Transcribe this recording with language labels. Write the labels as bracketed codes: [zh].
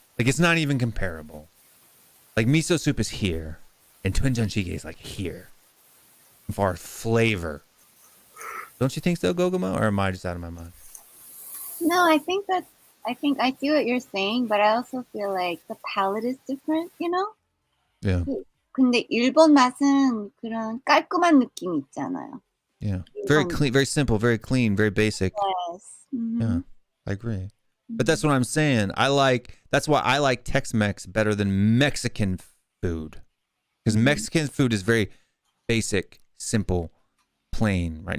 [en] Like, it's not even comparable. Like, miso soup is here, and doenjang-jjigae is like here, as far as flavor. Don't you think so, Gogama, or am I just out of my mind? No, I think I see what you're saying, but I also feel like the palate is different, Yeah. [ko] 근데 일본 맛은 그런 깔끔한 느낌이 있잖아요. [en] Yeah. Very clean, very simple, very clean, very basic. Yes. Mhm. Yeah, I agree. But that's what I'm saying. That's why I like Tex-Mex better than Mexican food. Because Mexican food is very basic, simple, plain, right?